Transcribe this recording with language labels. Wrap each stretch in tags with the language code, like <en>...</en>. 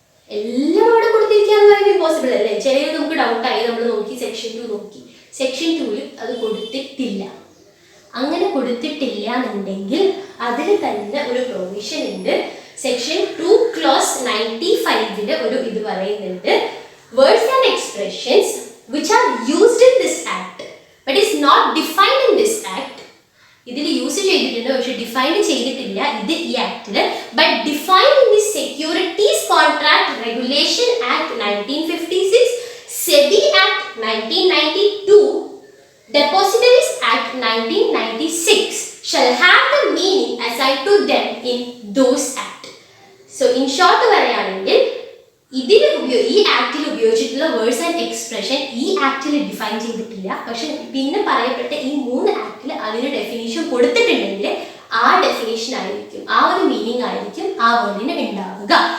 <ml>എല്ലാം അവിടെ കൊടുത്തിരിക്കുക എന്ന് പറയുന്നത് ഇമ്പോസിബിൾ അല്ലേ? ചിലത് നമുക്ക് ഡൗട്ടായി, നമ്മൾ നോക്കി സെക്ഷൻ 2 നോക്കി, സെക്ഷൻ 2 അത് കൊടുത്തിട്ടില്ല. അങ്ങനെ കൊടുത്തിട്ടില്ല എന്നുണ്ടെങ്കിൽ അതിൽ തന്നെ ഒരു പ്രൊവിഷൻ ഉണ്ട്. സെക്ഷൻ 2 clause 95 ഒരു ഇത് പറയുന്നുണ്ട്,</ml> <en>Words and expressions which are used in this act but is not defined in this act.</en> <ml>ഇതിൽ യൂസ് ചെയ്തിട്ടുണ്ട് പക്ഷെ ഡിഫൈൻ ചെയ്തിട്ടില്ല ഇത് ഈ ആക്ടിൽ.</ml> <en>But defined in the securities contract regulation act 1956, SEBI act 1992, Depositories Act 1996 shall have the meaning assigned to them in those act. So in short</en> <ml>പറയുകയാണെങ്കിൽ ഈ ആക്ടിൽ ഉപയോഗിച്ചിട്ടുള്ള words and expression ഈ ആക്ടിൽ ഡിഫൈൻ ചെയ്തിട്ടില്ല. പക്ഷെ പിന്നെ പറയപ്പെട്ട ഈ 3 ആക്ടിൽ അതിന് ഡെഫിനേഷൻ കൊടുത്തിട്ടുണ്ടെങ്കിൽ ആ ഡെഫിനേഷൻ ആയിരിക്കും, ആ ഒരു മീനിങ് ആയിരിക്കും ആ വേർഡിന് ഉണ്ടാവുക.</ml>